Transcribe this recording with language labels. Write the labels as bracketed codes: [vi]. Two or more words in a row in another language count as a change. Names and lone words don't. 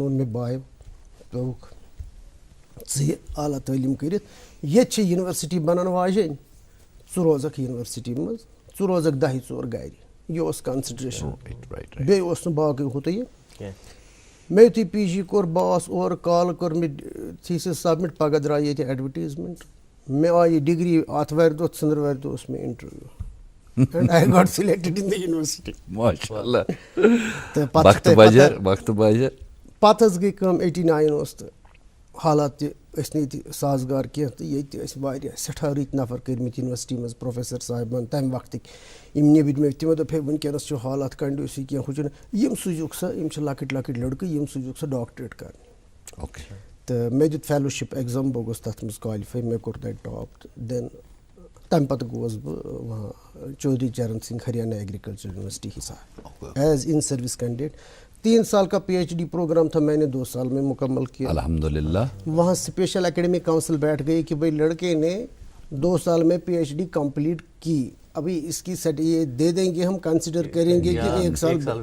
[ks] اوٚن مےٚ باے دوٚپُکھ ژٕ یہِ اعلیٰ تعلیٖم کٔرِتھ ییٚتہِ چھِ یونیورسٹی بنان واجیٚنۍ ژٕ روزکھ یونیورسٹی منٛز ژٕ روزکھ 10-4 گرِ. یہِ اوس کنسِڈریشن. بیٚیہِ اوس نہٕ باقٕے ہُتُے یہِ. مےٚ یُتھُے PG کوٚر بہٕ آس اورٕ کالہٕ کٔر مےٚ تھیٖسِس سبمِٹ پگاہ درٛاے ییٚتہِ ایڈوَٹیٖزمینٹ مےٚ آیہِ یہِ ڈگری آتھوارِ دۄہ ژٔنٛدٕروارِ دۄہ اوس مےٚ اِنٹرویو [en] and I got selected in the university. [ks] تہٕ پتہٕ حظ گٔے کٲم 89 اوس تہٕ حالات تہِ ٲسۍ نہٕ ییٚتہِ سازگار کینٛہہ تہٕ ییٚتہِ تہِ ٲسۍ واریاہ سٮ۪ٹھاہ رٕتۍ نفر کٔرمٕتۍ یونیورسٹی منٛز پروفیسر صاحبان تمہِ وقتٕکۍ یِم نیٚبٕرۍ مےٚ تِمو دوٚپ ہے وٕنکیٚنس چھُ حالات کنڈیوٗسِو کینٛہہ ہُہ چھُنہٕ یِم سوٗزِوُکھ سا یِم چھِ لۄکٕٹۍ لۄکٕٹۍ لٔڑکہٕ یِم سوٗزِوُکھ سا ڈاکٹریٹ کرنہِ. اوکے تو مےٚ دیُت فیلوشِپ ایگزام بہٕ گوٚوُس تَتھ منٛز کالِفاے مےٚ کوٚر تَتہِ ٹاپ دٮ۪ن تَمہِ پَتہٕ گوس بہٕ وہاں چودھری چرن سنگھ ہریانہ ایگریکلچر یونیورسٹی حصار [en] as in service candidate [ur] 3 سال کا PhD پروگرام تھا میں نے 2 سال میں مکمل کیا. الحمدللہ. وہاں [en] special academic council [ur] بیٹھ گئی کہ بھائی لڑکے نے 2 سال میں PhD کمپلیٹ کی, ابھی اس کی سیٹ یہ دے دیں گے, ہم کنسیڈر کریں گے کہ 1 سال